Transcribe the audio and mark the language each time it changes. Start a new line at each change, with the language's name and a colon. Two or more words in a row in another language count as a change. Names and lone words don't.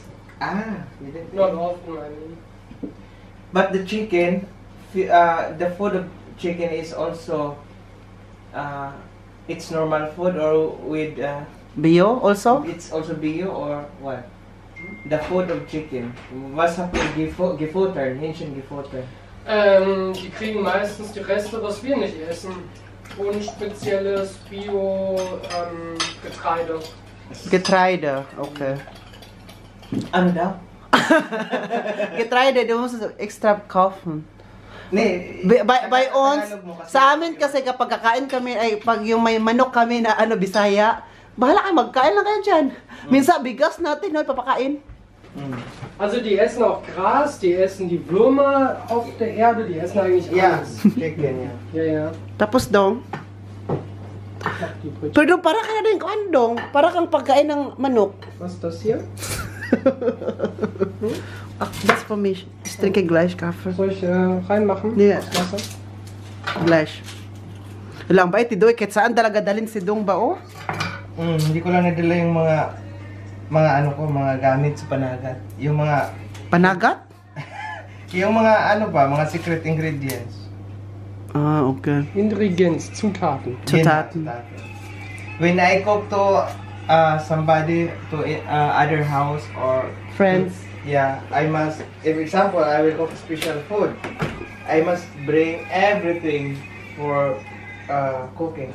English: You didn't Not often, I mean. But the chicken, the food of chicken is also, it's normal food or with, Bio also? it's also bio or what? The food of chicken.
German: Was habt ihr gefuttert? Hähnchen gefuttert? Die kriegen meistens die Reste, was wir nicht essen. Und spezielles Bio-Getreide. Getreide, okay.
Filipino: Ano daw?
German: Getreide, du musst es extra kaufen. Nee, By ons,
Filipino: Tagalog mo kasi. sa amin kasi kapag kakain kami, ay pag yung may manok kami na ano, Bisaya, bahala ka, magkain lang kayo dyan. Minsan, bigas natin, no, papakain.
German: Also die essen auch Gras, die essen die Würmer auf der Erde, die essen eigentlich
English: Yeah,
German: alles.
English: chicken, yeah.
German: Ja, ja.
Filipino: Tapos dong,
German: Mach die Brötchen.
Filipino: pero para ka rin kuan dong, para kang pagkain ng manok.
German: Was ist das hier? Ach, das für mich. Ich trinke gleich Kaffee. Soll ich reinmachen? Ja. Das Wasser? Gleich.
Filipino: Lang ba, itidoy, kahit saan talaga dalhin si Dong ba, oh? Hindi ko lang nadala yung mga ano ko, mga gamit sa panagat. Yung mga, Panagat? yung mga ano pa, mga
English: secret ingredients. Ah, okay. Ingredients,
German: Zutaten. Zutaten.
English: When I cook to somebody to other house or Friends. yeah, I must. For example, I will cook special food. I must bring everything for cooking